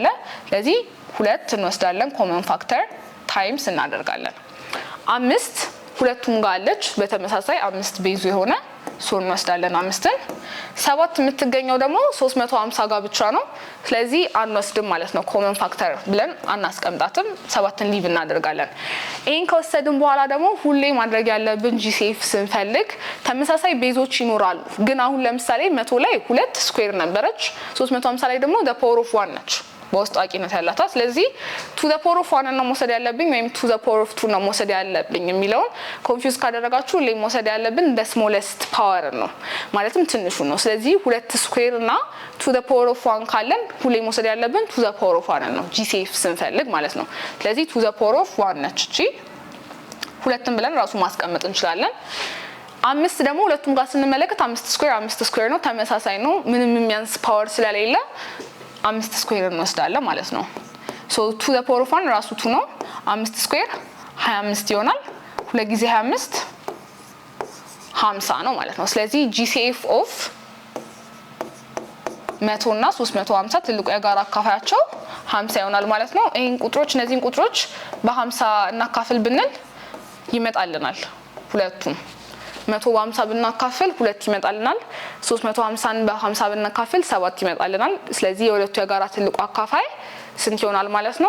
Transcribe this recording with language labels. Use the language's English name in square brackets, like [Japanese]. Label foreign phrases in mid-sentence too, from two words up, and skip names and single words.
[Amharic] ስለዚህ 2 እንወስዳለን [English] common factor times [Amharic] እናደርጋለን። 5 ሁለቱም ጋር አለች በተመሳሳይ 5 ቤዙ የሆነ ሶ እንወስዳለን 5ን። 7 የምትገኘው ደግሞ 350 ጋር ብቻ ነው። ስለዚህ አንወስድም ማለት ነው። [English] common factor [Amharic] ብለን አናስቀምጣትም። 7ን ሊቭ እናደርጋለን። ይሄን ከወሰድን በኋላ ደግሞ ሁሌ ማድረግ ያለብን ጂሲኤፍ ስንፈልግ ተመሳሳይ ቤዞች ይኖራሉ። ግን አሁን ለምሳሌ 100 ላይ 2 ስኩዌር ነበረች፣ 350 ላይ ደግሞ [English] the power of 1 [Amharic] ነች በውስጥ አቂነት ያላታ። ስለዚህ [English] to the power of 1 [Amharic] ነው መውሰድ ያለብኝ ወይም [English] to the power of 2 [Amharic] ነው መውሰድ ያለብኝ የሚለውን ኮንፊውዝ ካደረጋችሁ ሁሌ መውሰድ ያለብን [English] the smallest power [Amharic] ነው ማለትም ትንሹ ነው። ስለዚህ 2 ስኩዌር እና to [English] the power of 1 [Amharic] ካለን ሁሌ መውሰድ ያለብን [English] to the power of 1 [Amharic] ነው ጂሲኤፍ ስንፈልግ ማለት ነው። ስለዚህ [English] to the power of 1 [Amharic] ነች እቺ። ሁለቱን ብለን ራሱ ማስቀመጥ እንችላለን። 5 ደግሞ ሁለቱም ጋር ስንመለከት 5 ስኩዌር ነው ተመሳሳይ ነው። ምንም የሚያንስ ፓወር ስለሌለ 5 ስኩዌር እንወስዳለን ማለት ነው። ሶ [English] to the power of 1 [Amharic] ራሱ 2 ነው። 5 ስኩዌር 25 ይሆናል። 2 ጊዜ 25 50 ነው ማለት ነው። ስለዚህ [English] GCF of [Amharic] 100 እና 350 ትልቁ የጋራ አካፋያቸው 50 ይሆናል ማለት ነው። ይሄን ቁጥሮች እነዚህን ቁጥሮች በ50 እናካፍል ብንል ይመጣልናል ሁለቱም 100 በ50 ብናካፍል 2 ይመጣልናል። 350ን በ50 ብናካፍል 7 ይመጣልናል። ስለዚህ የሁለቱ የጋራ ትልቁ አካፋይ ስንት ይሆናል ማለት ነው?